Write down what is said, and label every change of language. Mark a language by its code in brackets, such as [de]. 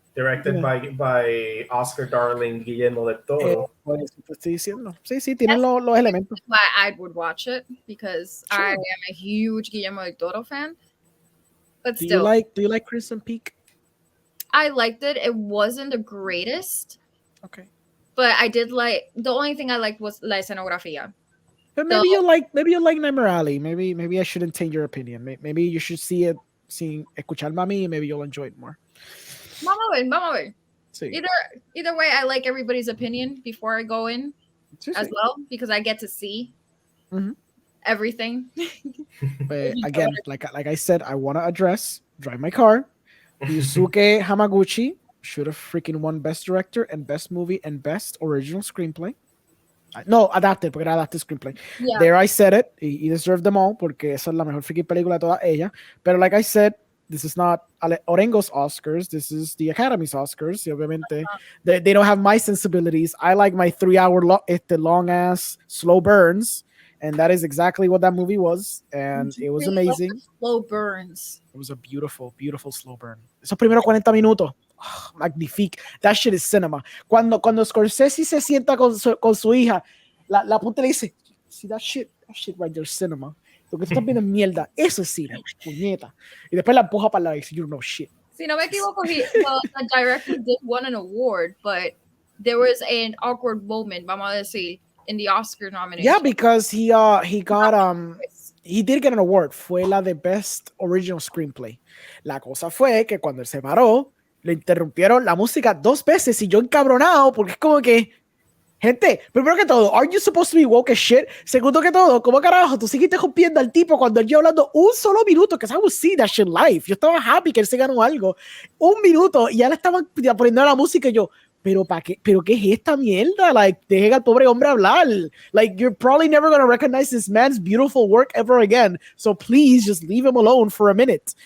[en] directed by Oscar darling Guillermo del Toro. [es] Por eso te estoy diciendo. Sí, tienen los elementos. [en] Why I would watch it, because I am a huge Guillermo del Toro fan. But still, do you like Crimson Peak? I liked it. It wasn't the greatest. Okay. But I did like, the only thing I liked was [es] la escenografía. [en] But maybe you like Nightmare Alley. Maybe I shouldn't taint your opinion. Maybe you should [es] escucharme a mí, [en] maybe you'll enjoy it more. [es] Vamos a ver. Sí. [en] Either way, I like everybody's opinion before I go in as well, because I get to see everything. But again, like I said, I want to address Drive My Car. Yusuke Hamaguchi should have freaking won Best Director and Best Movie and Best Original Screenplay. [es] No, adapted, porque era adapted screenplay. [en] Yeah. There I said it. He deserved them all, [es] porque esa es la mejor freaking película de toda ella. Pero [en] like I said, this is not Orengo's Oscars. This is the Academy's Oscars. [es] Y obviamente, [en] they don't have my sensibilities. I like my 3-hour long ass slow burns. And that is exactly what that movie was. And it was amazing. Slow burns. It was a beautiful, beautiful slow burn. [es] Esos primeros 40 minutos. [en] Oh, magnifique. That shit is cinema. [es] Cuando Scorsese se sienta con su hija, la puta le dice, [en] see that shit right there, cinema. [es] Lo que tú estás viendo es mierda. Eso es cine, puñeta. Y después la empuja para la vez. [en] You don't know shit. [es] Si no me equivoco, [en] the director did win an award, but there was an awkward moment, [es] vamos a decir, [en] in the Oscar nomination. Yeah, because he did get an award. [es] Fue la de Best Original Screenplay. La cosa fue que cuando él se paró, le interrumpieron la música 2 veces y yo encabronado porque es como que, gente, primero que todo, [en] are you supposed to be woke as shit? [es] Segundo que todo, ¿cómo carajo tú seguiste rompiendo al tipo cuando él lleva hablando un solo minuto? Que [en] I would see that shit live. [es] Yo estaba happy que él se ganó algo. 1 minuto y ya le estaban poniendo la música y yo, ¿pero para qué? ¿Pero qué es esta mierda? [en] Like, [es] dejen al pobre hombre hablar. [en] Like, you're probably never going to recognize this man's beautiful work ever again. So please just leave him alone for a minute.